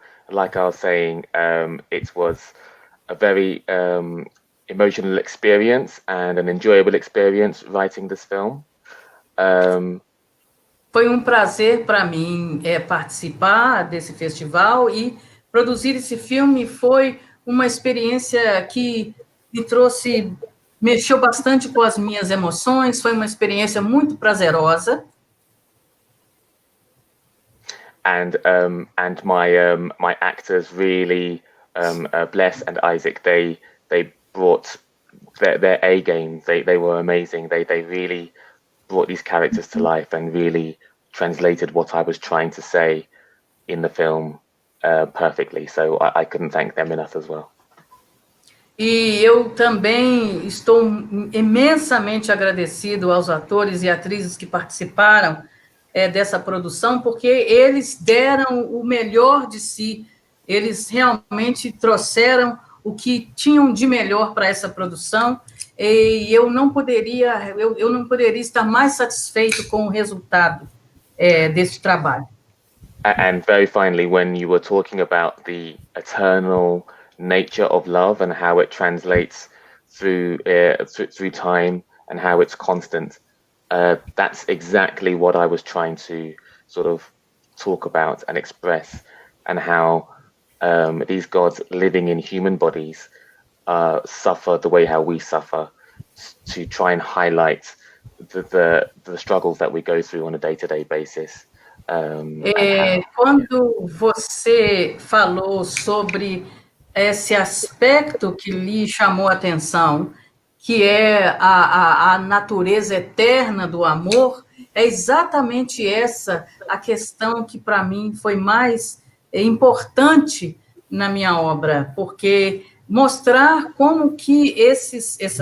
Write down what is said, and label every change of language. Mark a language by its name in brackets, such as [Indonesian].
[English] Like I was saying, it was a very emotional experience and an enjoyable experience writing this film. [Portuguese] Foi um prazer para mim participar desse festival e produzir esse filme. Foi uma experiência que mexeu bastante com as minhas emoções, foi uma experiência muito prazerosa. [English] And my actors really, Bless and Isaac, they brought their A game. They were amazing. They really brought these characters to life and really translated what I was trying to say in the film perfectly. So I couldn't thank them enough as well. [Portuguese] E eu também estou imensamente agradecido aos atores e atrizes que participaram dessa produção, porque eles deram o melhor de si, eles realmente trouxeram o que tinham de melhor para essa produção, e eu não poderia estar mais satisfeito com o resultado desse trabalho. [English] And very finally, when you were talking about the eternal nature of love and how it translates through time and how it's constant, that's exactly what I was trying to sort of talk about and express, and how these gods living in human bodies suffer the way how we suffer, to try and highlight the struggles that we go through on a day-to-day basis. [Portuguese] Quando você falou sobre esse aspecto que lhe chamou a atenção, que é a natureza eterna do amor, é exatamente essa a questão que, para mim, foi mais importante na minha obra, porque mostrar como que esses